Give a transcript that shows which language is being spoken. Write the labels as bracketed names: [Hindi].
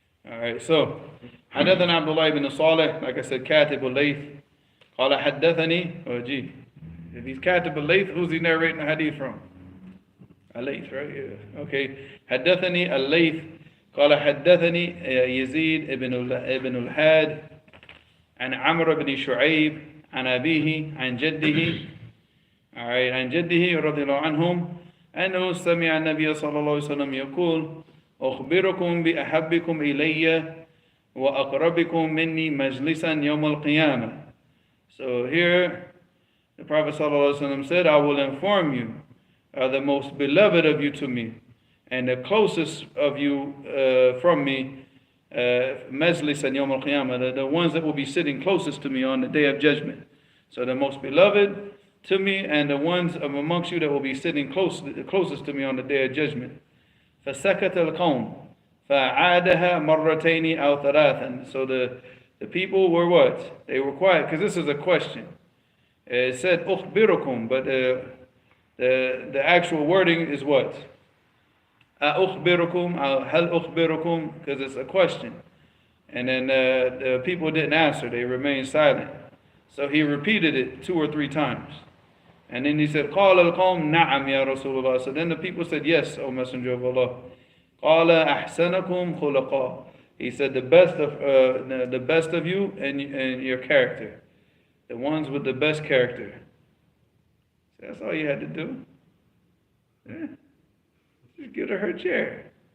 [English] All right, so [Arabic] حدثنا عبد الله بن صالح, [English] like I said, [Arabic] كاتب الليث. قال حدثني, [English] oh gee, if he's كاتب الليث, who's he narrating the hadith from? الليث, right? Yeah. Okay. [Arabic] حدثني الليث قال حدثني يزيد ابن الهاد عن عمرو بن شعيب عن أبيه عن جده. [English] All right, [Arabic] عن جده رضي الله عنهم أنه سمع النبي صلى الله عليه وسلم يقول أخبركم بأحبكم إلي وأقربكم مني مجلسا يوم القيامة. [English] So here the Prophet [Arabic] صلى الله عليه وسلم [English] said, I will inform you, the most beloved of you to me, and the closest of you from me, [Arabic] مجلسا يوم القيامة, [English] the ones that will be sitting closest to me on the day of judgment. So the most beloved to me, and the ones amongst you that will be sitting closest to me on the day of judgment. [Arabic] فَسَكَتَ الْقَوْمِ فَعَادَهَا مَرَّتَيْنِ أَوْ ثَلَاثًا. [English] So the people were what? They were quiet, because this is a question. It said أُخْبِرُكُمْ, but the actual wording is what? [Arabic] أُخْبِرُكُمْ, هَلْ أُخْبِرُكُمْ, [English] because it's a question. And then the people didn't answer, they remained silent. So he repeated it 2 or 3 times. And then he said, [Arabic] قال القوم نعم يا رسول الله. [English] So then the people said, yes, O Messenger of Allah. [Arabic] قال أحسنكم خلقا. [English] He said, the best of you and your character. The ones with the best character. So that's all you had to do. Yeah. Just give her chair.